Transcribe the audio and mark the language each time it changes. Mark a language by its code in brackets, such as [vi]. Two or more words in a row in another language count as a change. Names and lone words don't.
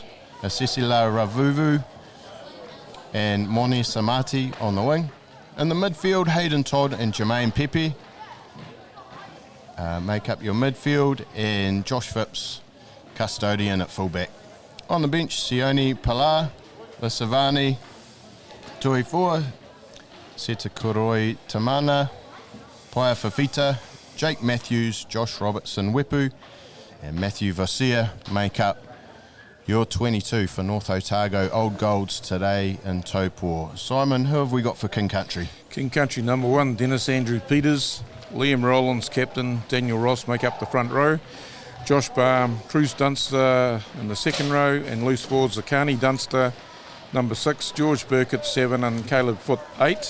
[en] Asesila Ravuvu and Moni Samati on the wing. In the midfield, Hayden Todd and Jermaine Pepe make up your midfield, and Josh Phipps, custodian at fullback. On the bench, Sione Pala, Lasavani, Tuifua, Setakuroi Tamana, Paia Fafita, Jake Matthews, Josh Robertson Wepu, and Matthew Vasia make up your 22 for North Otago Old Golds today in Taupo. Simon, who have we got for King Country? King Country number 1, Dennis Andrew Peters. Liam Rowlands, captain. Daniel Ross make up the front row. Josh Baum, Truce Dunster in the second row, and loose forwards Akani Dunster, number 6, George Burkett 7, and Caleb Foot 8.